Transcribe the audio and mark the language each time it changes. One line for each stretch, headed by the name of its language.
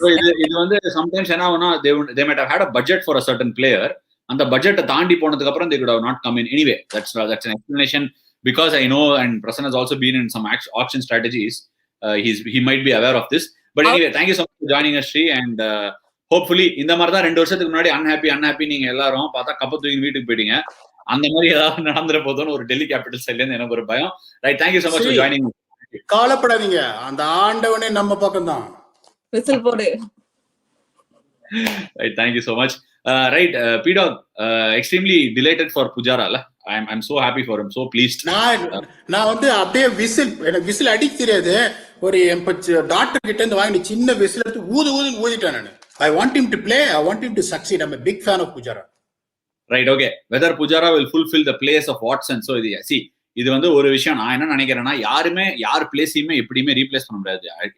English: So
Tamil: இது வந்து
English: sometimes
Tamil: என்ன ஆகும்னா,
English: they might have had a budget for a certain player.
Tamil: அந்த பட்ஜெட்டை தாண்டி போனதுக்கு அப்புறம்
English: they could have not come in anyway. That's an explanation, because I know, and Prasanna has also been in some auction strategies. He might be aware of this. But anyway, thank you so much for joining us, Shri, and hopefully
Tamil: இந்த மாதிரி தான் 2 வருஷத்துக்கு முன்னாடி unhappy நீங்க எல்லாரும் பார்த்தா கப்ப தூக்கி வீட்டுக்கு போயிட்டீங்க. அந்த மாதிரி ஏதாவது நடந்துற போதுன்னு ஒரு டெல்லி கேபிட்டல் சைட்ல இருந்து எனக்கு ஒரு பயம்.
English: Right, thank you so much for joining me.
Tamil: கவலைப்படாதீங்க, அந்த ஆண்டவனே நம்ம பக்கம் தான். விசில் போடு.
English: Right, thank you so much. Right, PDogg, extremely delighted for Pujara. I'm so happy for him, so pleased.
Tamil: நான் வந்து அப்படியே எனக்கு விசில் அடிக்க தெரியாது. ஒரு டாக்டர் கிட்ட இருந்து வாங்கி சின்ன விசில் எடுத்து ஊதிட்டேன் நான்.
English: I want him to play, I want him to succeed. I'm a big fan of Pujara. Right, okay. Whether Pujara will fulfill the place of Watson, so
Tamil: இது வந்து ஒரு விஷயம். நான் என்ன நினைக்கிறேன்னா, யார் பிளேஸையுமே எப்படியுமே ரீப்ளேஸ் பண்ண முடியாது.